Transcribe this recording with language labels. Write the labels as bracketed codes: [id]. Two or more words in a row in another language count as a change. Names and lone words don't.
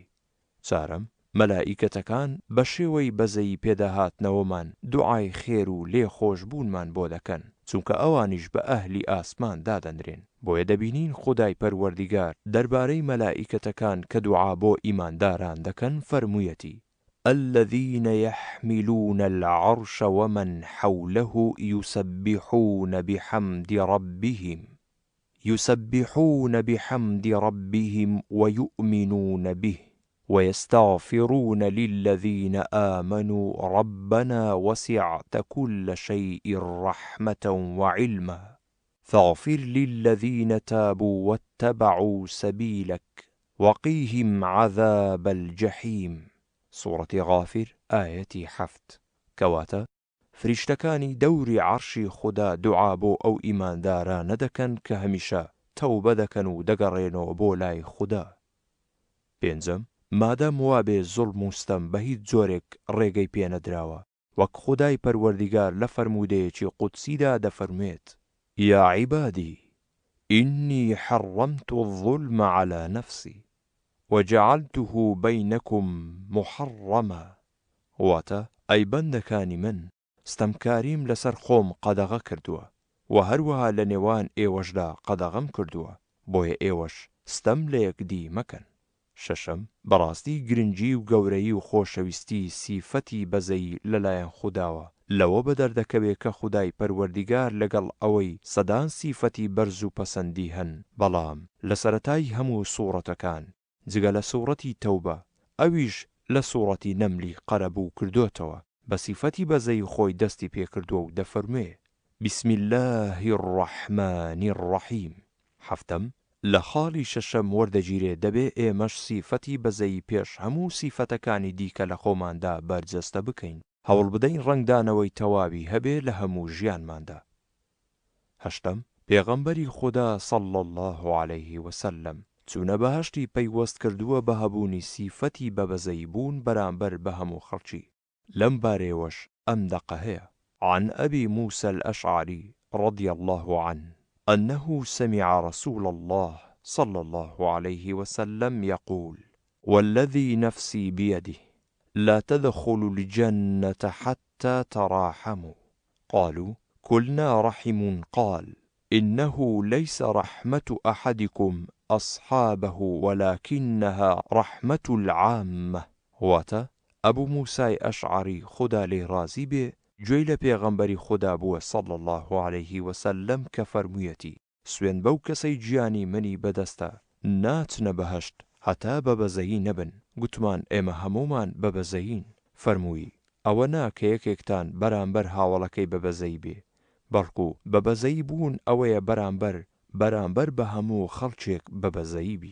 [ckb] چارەم، مەلائیکەتەکان بە شێوەی بەزەیی پێداهاتنەوەمان دوعای خێر و لێ خۆشبوونمان بۆ دەکەن، چونکە ئەوانیش بە ئەهلی ئاسمان دادەنرێن. بۆیە دەبینین خودای پەروەردیگار دەربارەی مەلائیکەتەکان کە دوعا بۆ ئیمانداران دەکەن فەرموویەتی: [ar] الذين يحملون العرش ومن حوله يسبحون بحمد ربهم ويؤمنون به ويستغفرون للذين آمنوا ربنا وسعت كل شيء رحمة وعلما فاغفر للذين تابوا واتبعوا سبيلك وقيهم عذاب الجحيم. سورة غافر آية 7. [ckb] كواتا فریشتەکانی دەوری عەرشی خوددا دوعا بۆ ئەو ئیماندارانە دەکەن کە هەمیشە تەوبە دەکەن و دەگەڕێنەوە بۆ لای خوددا. پێنجەم، مادام وابێ زوڵم و ستەم بە هیچ جۆرێک ڕێگەی پێنەدراوە، وەک خودای پەروەردیگار لە فەرموودەیەکی قودسیدا دەفەرموێت: [ar] یا عیبادی ئینی حەڕەمت الظولم عەلی نەفسی. وجعلته بينكم محرما. [ckb] واتە ئەی بەندەکانی من ستەمکاریم لەسەر خۆم قەدەغە کردووە و هەروەها لە نێوان ئێوەشدا قەدەغەم کردووە بۆیە ئێوەش ستەم لە یەکدی مەکەن. شەشەم، بەڕاستی گرنگی و گەورەی و خۆشەویستی سیفەتی بەزەی لەلایەن خودداوە لەوە بەدەردەکەوێت کە خودای پەروەردیگار لەگەڵ ئەوەی سەدان سیفەتی بەرز و پەسەندی هەن، بەڵام لە سەرەتای هەموو سوورەتەکان جگە لە سوورەتی تەوبە ئەویش لە سوورەتی نەملی قەرەبوو کردوتەوە بە سیفەتی بەزەی خۆی دەستی پێکردووە و دەفەرموێ [ar] بسم الله الرحمن الرحیم. [ckb] حەفتەم، لە خاڵی شەشەم وەردەگیرێ دەبێ ئێمەش سیفەتی بەزەی پێش هەموو سیفەتەکانی دیکە لە خۆماندا بەرجەستە بکەین، هەوڵ بدەین ڕەنگدانەوەی تەواوی هەبێ لە هەموو ژیانماندا. هەشتەم، پێغەمبەری خوددا [ar] صەڵی الله عەلەیه وسەلەم [ckb] چوونە بەهەشتی پەیوەست کردووە بە هەبوونی سیفەتی بەبەزەی بوون بەرامبەر بە هەموو خەڵکی. لەم بارەیەوەش ئەم دەقە هەیە. [ar] عن أبي موسى الأشعري رضي الله عنه أنه سمع رسول الله صلى الله عليه وسلم يقول والذي نفسي بيده لا تدخلوا الجنة حتى تراحموا. قالوا كلنا رحم. قال إنه ليس رحمة أحدكم أصحابه ولكنها رحمة العامة. [ckb] واتە ئەبوو موسای ئەشعری خوددا لێی رازی بێ گوێی لە پێغەمبەری خوددا بووە [ar] صەڵی الله عەلەیه وسەلەم [ckb] کە فەرموویەتی سوێن بەو کەسەی گیانی منی بەدەستە ناچنە بەهەشت هەتا بەبەزەیی نەبن. گوتمان ئێمە هەمومان بەبەزەیین. فەرمووی ئەوە نا کە یەکێکتان بەرامبەر هاوڵەکەی بەبەزەی بێ، بەڵکو بەبەزەی بوون ئەوەیە بەرامبەر بە هەموو خەڵکێک بەبەزەیی بی.